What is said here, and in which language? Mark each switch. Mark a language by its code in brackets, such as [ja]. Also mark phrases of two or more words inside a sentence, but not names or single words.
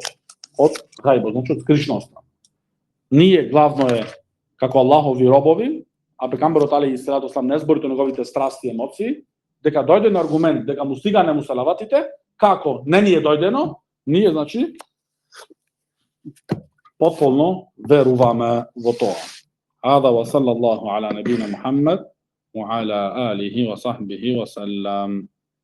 [mk] Од гајбот, значи од скришноста. Ние главно е како Аллахови робови, а пекамберот [ar] عليه الصلاة والسلام [mk] не зборите неговите страсти и емоции, дека дојде на аргумент дека му стигаат му салаватите, како не ни е дојдено, ние значи потполно веруваме во тоа. [ar] هذا وصلى الله على نبينا محمد وعلى آله وصحبه وسلم.